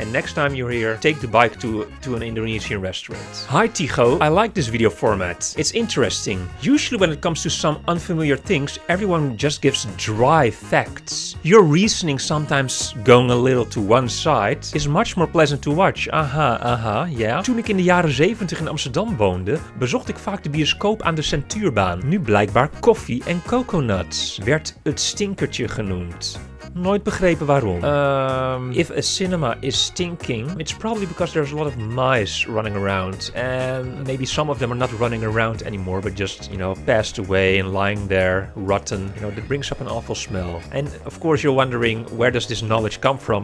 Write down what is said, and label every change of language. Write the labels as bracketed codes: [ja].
[en] And next time you're here, take the bike to an Indonesian restaurant. Hi Tycho, I like this video format. It's interesting. Usually when it comes to some unfamiliar things, everyone just gives dry facts. Your reasoning, sometimes going a little to one side, is much more pleasant to watch. [nl] Ja. Toen ik in de jaren 70 in Amsterdam woonde, bezocht ik vaak de bioscoop aan de Centuurbaan. Nu blijkbaar koffie en coconuts. Werd het stinkertje genoemd. Nooit begrepen waarom. [en] If a cinema is stinking, it's probably because there's a lot of mice running around. And maybe some of them are not running around anymore, but just, passed away and lying there, rotten. That brings up an awful smell. And of course you're wondering, where does this knowledge come from?